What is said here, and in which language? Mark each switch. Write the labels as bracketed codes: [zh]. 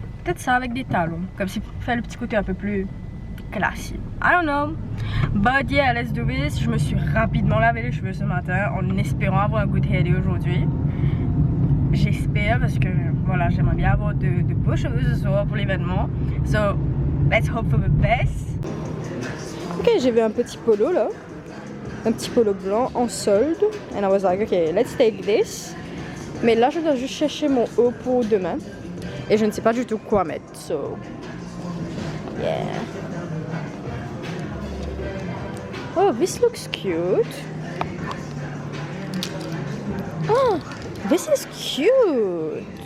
[fr] Peut-être ça avec des talons. Comme si pour faire le petit côté un peu plus classique. [en] I don't know. But yeah, let's do this. [fr] Je me suis rapidement lavé les cheveux ce matin en espérant avoir un good hair day aujourd'hui. J'espère parce que voilà, j'aimerais bien avoir de beaux cheveux ce soir pour l'événement. [en] So, let's hope for the best. [fr] Ok, j'ai vu un petit polo là. Un petit polo blanc en solde. [en] And I was like, ok, let's take this. [fr] Mais là, je dois juste chercher mon haut pour demain. Et je ne sais pas du tout quoi mettre. [en] So, yeah. Oh, this looks cute. Oh, this is cute.